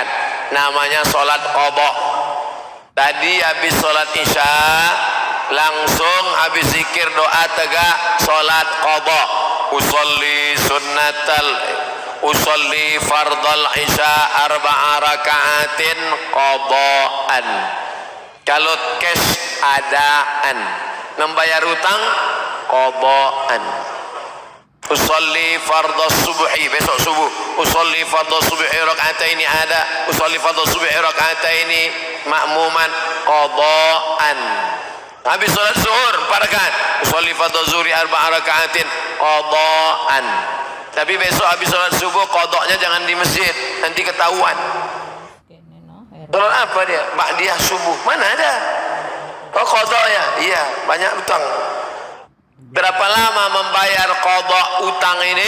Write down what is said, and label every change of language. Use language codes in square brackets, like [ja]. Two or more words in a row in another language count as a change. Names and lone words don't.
[id] Namanya solat qadha. Tadi habis solat isya, langsung habis zikir doa tegak solat qadha. [ar] أصلي فرض العشاء أربع ركعات قضاء. [id] Kalau cash adaan, membayar utang qadhaan. [ar] أصلي فرض الصبح, [id] besok subuh. [ar] أصلي فرض الصبح ركعتين أداء. أصلي فرض الصبح ركعتين مأموما قضاء. [id] Habis solat zuhur 4 rakaat. [ar] أصلي فرض الظهر أربع ركعات قضاء. [id] Tapi besok habis sholat subuh qadhanya jangan di masjid, nanti ketahuan. Sholat apa dia? Ba'diyah subuh. Mana ada? Oh qadha ya? Iya, banyak utang. Berapa lama membayar qadha utang ini?